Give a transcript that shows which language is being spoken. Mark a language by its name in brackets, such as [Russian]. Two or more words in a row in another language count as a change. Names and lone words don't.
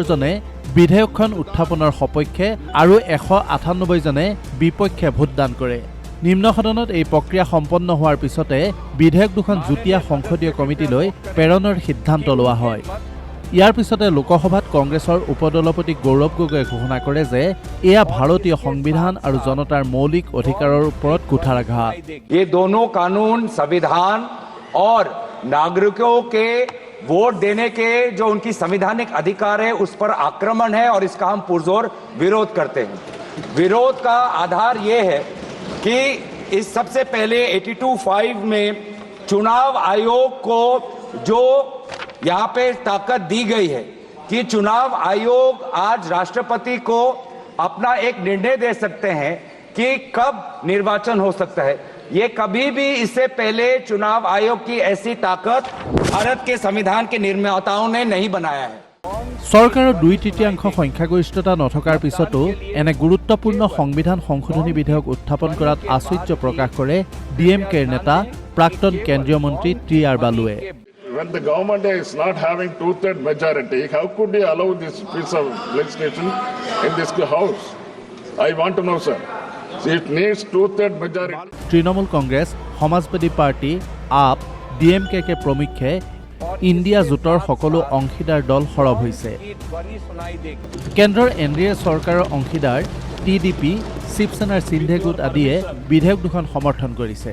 [Assamese] জনে বিধেয়কখন উত্থাপনৰ সপক্ষে আৰু ১৯৮ জনে বিপক্ষে ভোটদান কৰে নিম্ন সদনত এই প্ৰক্ৰিয়া সম্পন্ন হোৱাৰ পিছতে বিধেয়ক দুখন যুটীয়া সংসদীয় কমিটিলৈ প্ৰেৰণৰ সিদ্ধান্ত লোৱা হয় ইয়াৰ পিছতে লোকসভাত কংগ্ৰেছৰ উপদলপতি গৌৰৱ গগৈয়ে ঘোষণা কৰে যে এয়া ভাৰতীয় সংবিধান আৰু জনতাৰ মৌলিক অধিকাৰৰ ওপৰত কুঠাৰাঘাত [Hindi] ये दोनों कानून संविधान और नागरिकों के वोट देने के जो उनकी संवैधानिक अधिकार है उस पर आक्रमण है और इसका हम पुरजोर विरोध करते हैं। विरोध का आधार ये है कि इस सबसे पहले 82(5) में चुनाव आयोग को जो यहाँ पे ताकत दी गई है कि चुनाव आयोग आज राष्ट्रपति को अपना एक निर्णय दे सकते हैं कि कब निर्वाचन हो सकता है। ये कभी भी इससे पहले चुनाव आयोग की ऐसी ताकत भारत के संविधान के निर्माताओं ने नहीं बनाया है। [Assamese] চৰকাৰৰ 2/3 সংখ্যাগৰিষ্ঠতা নথকাৰ পিছতো এনে গুৰুত্বপূৰ্ণ সংবিধান সংশোধনী বিধেয়ক উত্থাপন কৰাত আশ্চৰ্য প্ৰকাশ কৰে ডিএমকেৰ নেতা প্ৰাক্তন কেন্দ্ৰীয় মন্ত্ৰী টি.আৰ. বালুৱে। [English] When the government is not having two-third majority, how could you allow this piece of legislation in this house? I want to know, sir. It needs two-third majority. [Assamese] তৃণমূল কংগ্ৰেছ, সমাজবাদী পাৰ্টি, আপ, ডিএমকে প্ৰমুখ্যে ইণ্ডিয়া জোঁটৰ সকলো অংশীদাৰ দল সৰব হৈছে। কেন্দ্ৰৰ এনডিএ চৰকাৰৰ অংশীদাৰ টিডিপি, শিৱসেনাৰ সিন্ধে গোট আদিয়ে বিধেয়ক দুখন সমৰ্থন কৰিছে।